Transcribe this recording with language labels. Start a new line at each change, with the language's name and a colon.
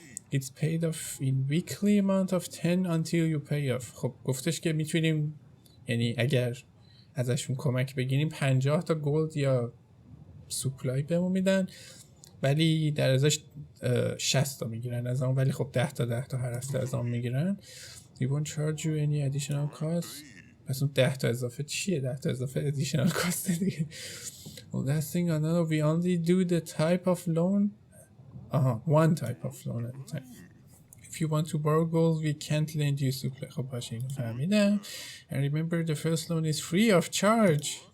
English: It's paid off in weekly amount of 10 until you pay off.
Persian: خب گفتش که میتونیم یعنی اگر ازشون کمک بگیریم 50 تا گلد یا سوپلای بهمون میدن ولی در ازاش 60 تا میگیرن از آن، ولی خب 10 تا هر هفته از آن میگیرن.
English: We won't charge you any additional cost.
Persian: پس اون 10 تا اضافه چیه؟ 10 تا اضافه
English: additional cost
Persian: دیگه.
English: Well, last thing I know, we only do the type of loan. One type of loan at a time. If you want to borrow gold, we can't lend you supply.
Persian: خب باشه اینو فهمیدم.
English: And remember the first loan is free of charge.